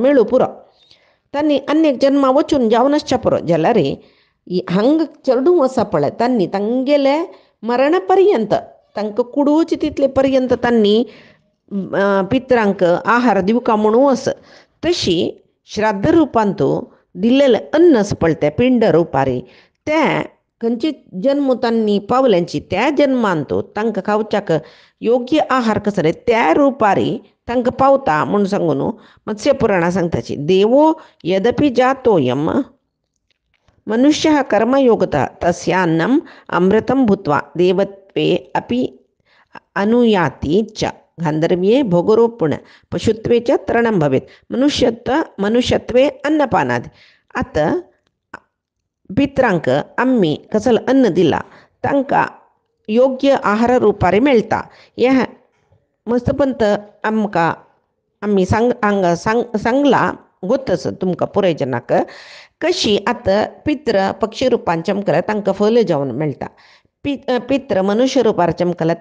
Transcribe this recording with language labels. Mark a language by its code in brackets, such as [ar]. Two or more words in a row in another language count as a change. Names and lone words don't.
[kok] मेळूं पुरो तांणी अन्य जन्मा वचून जावनच पुरो जाल्यार हांगा चडूं आसा पळय तांणी तांगेले मरण पर्यंत तांकां कुडूचे तितले पर्यंत तांणी पित्रांक आहार दिवका म्हणून आस तशी श्राद्ध रुपांत दिल्लेलें अन्न आसा पळय तें पिंड रुपारी तें खंयची जन्म तांणी पावल्यांची त्या जन्मांतू तांकां खावच्याक योग्य आहार कसो रे त्या रुपारी तांकां पावता म्हूण सांगून मत्स्य पुराणा सांगताची [sa] देवो यदपि जातोयम मनुष्यः कर्मयोगतः तस्यान्नम अमृतं भूत्वा देवत्वे अपि अनुयाती च गांधर्व्ये भोगरूपुण पशुत्वे च तृणं भवेत् मनुष्यत्वे अन्नपानादि [kok] आता पित्रांक आम्ही कसल अन्न दिला तांकां योग्य आहार रुपारी मेळटा ह्या मस्तपंत आमकां आम्ही सांगला गोतस तुमकां पुराय जनाक कशी आतां पित्र पक्षी रुपान चमकल्यार तांकां फल जेवण मेळटा पित्र मनुष्य रुपार चमकल्यार